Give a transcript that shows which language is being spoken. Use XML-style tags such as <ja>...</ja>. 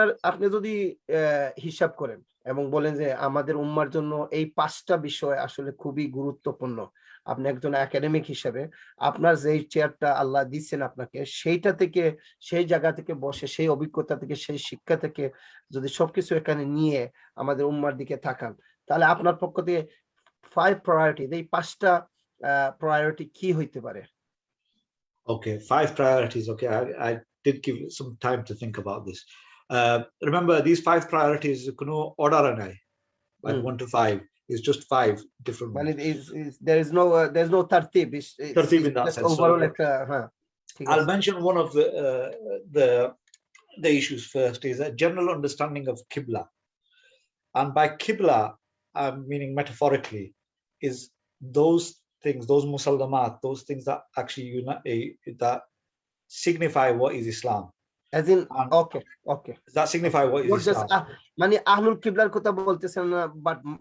<bn>আপনি যদি হিসাব করেন এবং বলেন যে আমাদের উম্মার জন্য এই 5টা বিষয় আসলে খুবই গুরুত্বপূর্ণ, আপনি একজন একাডেমিক হিসেবে আপনার যেই চেয়ারটা আল্লাহ দিচ্ছেন আপনাকে, সেইটা থেকে, সেই জায়গা থেকে বসে, সেই অভিজ্ঞতা থেকে, সেই শিক্ষা থেকে যদি সবকিছু এখানে নিয়ে আমাদের উম্মার দিকে তাকান, তাহলে আপনার পক্ষ থেকে 5 প্রায়োরিটি, এই 5টা প্রায়োরিটি কি হইতে পারে?</bn> <en>Okay, 5 priorities. Okay, I did give some time to think about this. Remember, these 5 priorities, order like 1 to 5 is just 5 different ones. There's no tartib. Tartib in that sense. Overall, I'll mention one of the issues first, is a general understanding of Qibla. And by Qibla, I'm meaning metaphorically, is those things, those musallamat, those things that actually that signify what is Islam. As in, okay. That signify what is Islam.</en> <bn>মানে আহলুল কিবলার কথা বলতেছেন না,</bn> <en>but</en>